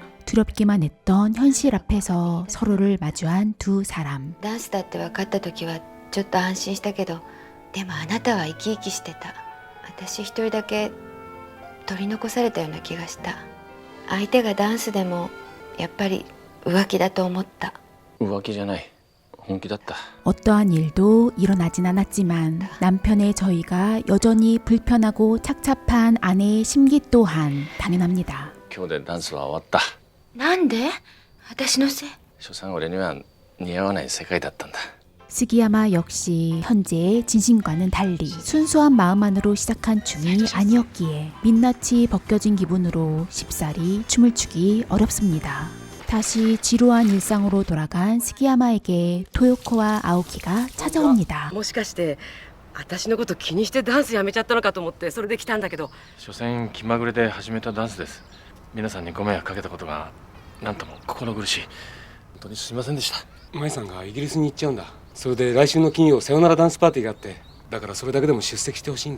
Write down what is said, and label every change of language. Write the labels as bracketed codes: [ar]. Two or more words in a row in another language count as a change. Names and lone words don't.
[ko] 두렵기만 했던 현실 앞에서 서로를 마주한 두 사람. [ja] ダンスだって分かった時はちょっと安心したけど、でもあなたは生き生きしてた。私一人だけ取り残されたような気がした。相手がダンスでもやっぱり浮気だと思った。浮気じゃない。本気だった。 [ko] 어떠한 일도 일어나진 않았지만 남편의 저희가 여전히 불편하고 착잡한 아내의 심기 또한 당연합니다. [ja] 今日でダンスは終わった。なんで？私のせい。所詮俺には似合わない世界だったんだ。 [ko] 스기야마 역시 현재의 진심과는 달리 순수한 마음만으로 시작한 춤이 아니었기에 민낯이 벗겨진 기분으로 쉽사리 춤을 추기 어렵습니다. 다시 지루한 일상으로 돌아간 스기야마에게 토요코와 아오키가 찾아옵니다. [ja] もしかして私のこと気にしてダンスやめちゃったのかと思ってそれで来たんだけど。所詮気まぐれで始めたダンスです。皆さんにご迷惑かけたことがなんとも心苦しい。本当にすみませんでした。舞さんがイギリスに行っちゃうんだ。それで来週の金曜さよならダンスパーティーがあって、だからそれだけでも出席してほしいんだ。